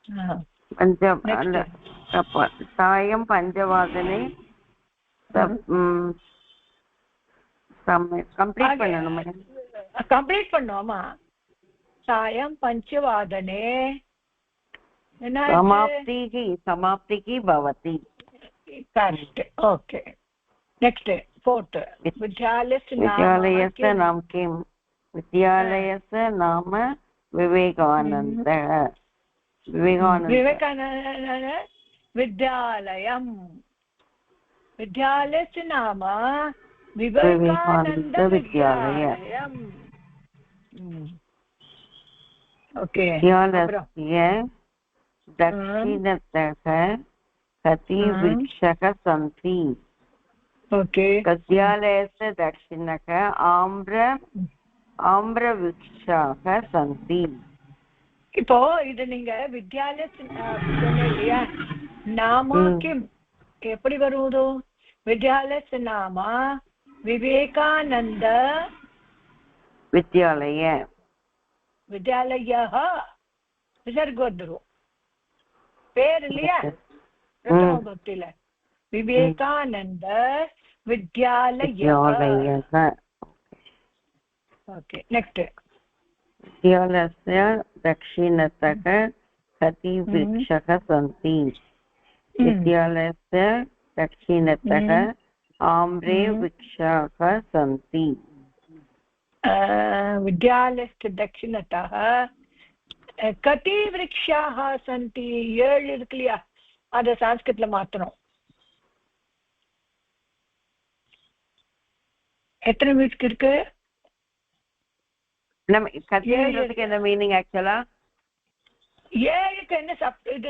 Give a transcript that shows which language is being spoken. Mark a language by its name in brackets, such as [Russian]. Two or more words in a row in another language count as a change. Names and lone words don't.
[Sanskrit] सायं पञ्चवादने [Tamil] கம்ப்ளீட் பண்ணணும். கம்ப்ளீட் பண்ணுவோமா? [Sanskrit] सायं पञ्चवादने समाप्तिः भवति. [English] Correct. OK. Next fourth. [Sanskrit] विद्यालयस्य नाम किं? विद्यालयस्य नाम विवेकानंद. विवेकानंद विद्यालयम्. विद्यालयस्य नाम विवेकानंद विद्यालयम्. ओके. विद्यालयस्य दक्षिणतः कति वृक्षः सन्ति? ओके. विद्यालयस्य दक्षिणतः आम्रवृक्षाः सन्ति. [Tamil] இப்போ இது நீங்க வித்யாலய சொன்னீங்க. நாம கிம் எப்படி வருவது? [Sanskrit] विद्यालय नाम विवेकानन्द विद्यालय. विद्यालयः विसर्ग வந்துரும். [Tamil] பேர் இல்லையா? பிரதம பக்தில விவேகானந்த வித்யாலயः. [English] OK. Next. [Sanskrit] विद्यालयस्य दक्षिणतः कति वृक्षाः सन्ति? विद्यालयस्य दक्षिणतः आम्रे वृक्षाः सन्ति. विद्यालयस्य दक्षिणतः कति वृक्षाः सन्ति? [Tamil] 7 இருக்கு இல்லையா? அத சமஸ்கிருதத்துல மாத்தணும். எத்தனை வீட்டுக்கு இருக்கு? நம்ம கத்தின்றதுக்கு என்ன மீனிங் ஆக்சுவலா? 7க்கு என்ன இது?